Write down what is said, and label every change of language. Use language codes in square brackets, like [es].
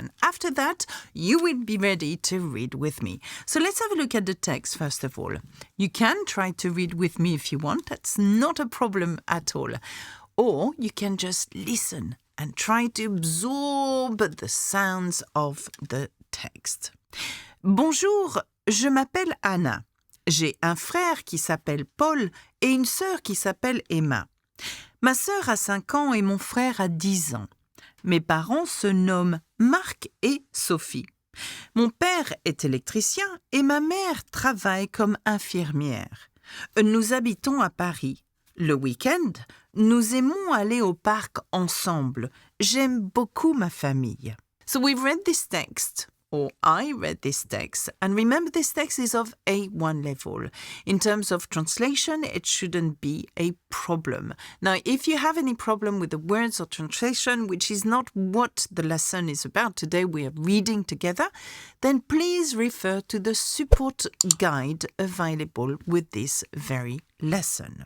[en] And after that, you will be ready to read with me. So let's have a look at the text first of all. You can try to read with me if you want. That's not a problem at all. Or you can just listen and try to absorb the sounds of the text. [fr] Bonjour, je m'appelle Anna. J'ai un frère qui s'appelle Paul et une sœur qui s'appelle Emma. Ma sœur a 5 ans et mon frère a 10 ans. Mes parents se nomment Marc et Sophie. Mon père est électricien et ma mère travaille comme infirmière. Nous habitons à Paris. Le week-end, nous aimons aller au parc ensemble. J'aime beaucoup ma famille. [en] So we've read this text. Or I read this text, and remember this text is of A1 level. In terms of translation, it shouldn't be a problem. Now, if you have any problem with the words or translation, which is not what the lesson is about today, we are reading together, then please refer to the support guide available with this very lesson.